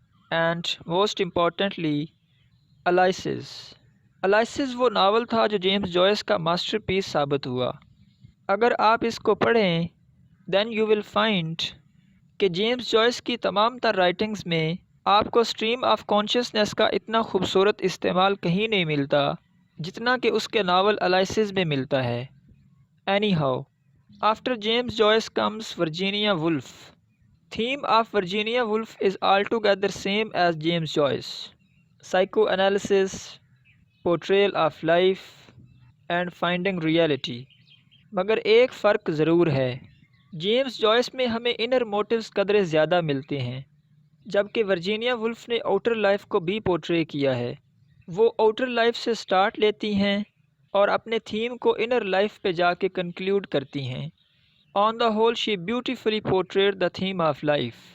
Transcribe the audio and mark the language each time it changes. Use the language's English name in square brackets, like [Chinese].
[English] and most importantly [Urdu] الائسز۔ الائسز وہ novel تھا جو جیمز جوائس کا ماسٹر پیس ثابت ہوا۔ اگر آپ اس کو پڑھیں، [English] then you will find [Urdu] کہ جیمز جوائس کی تمام تر رائٹنگز میں آپ کو سٹریم آف کانشیسنس کا اتنا خوبصورت استعمال کہیں نہیں ملتا جتنا کہ اس کے ناول الائسز میں ملتا ہے۔ [English] Anyhow, after James Joyce comes Virginia Woolf. Theme of Virginia Woolf is altogether same as James Joyce: psychoanalysis, portrayal of life and finding reality. [Urdu] مگر ایک فرق ضرور ہے، جیمز جوائس میں ہمیں انر موٹیوز قدرے زیادہ ملتے ہیں، جبکہ ورجینیا وولف نے آؤٹر لائف کو بھی پورٹرے کیا ہے۔ وہ آؤٹر لائف سے سٹارٹ لیتی ہیں اور اپنے تھیم کو انر لائف پہ جا کے کنکلیوڈ کرتی ہیں۔ [English] On the whole she beautifully portrayed the theme of life.